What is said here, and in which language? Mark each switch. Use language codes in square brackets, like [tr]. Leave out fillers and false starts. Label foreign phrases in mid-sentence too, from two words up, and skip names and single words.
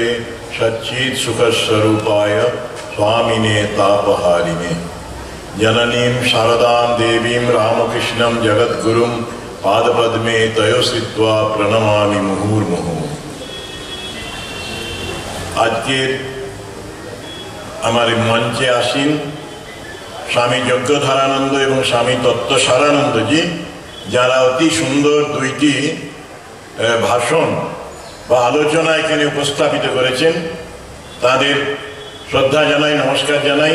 [sa] सच्चित सुख स्वरूपाय स्वामिने तापहारिणे जननीं शारदां देवीं रामकृष्णं जगद्गुरुं पादपद्मे तयो श्रित्वा प्रणमामि मुहुर्मुहुः। [bn] আজকের আমার মঞ্চে আসীন স্বামী যজ্ঞধরানন্দ এবং স্বামী তত্ত্বসারানন্দজি, যারা অতি সুন্দর দুইটি ভাষণ বা আলোচনা এখানে উপস্থাপিত করেছেন, তাদের শ্রদ্ধা জানাই, নমস্কার জানাই।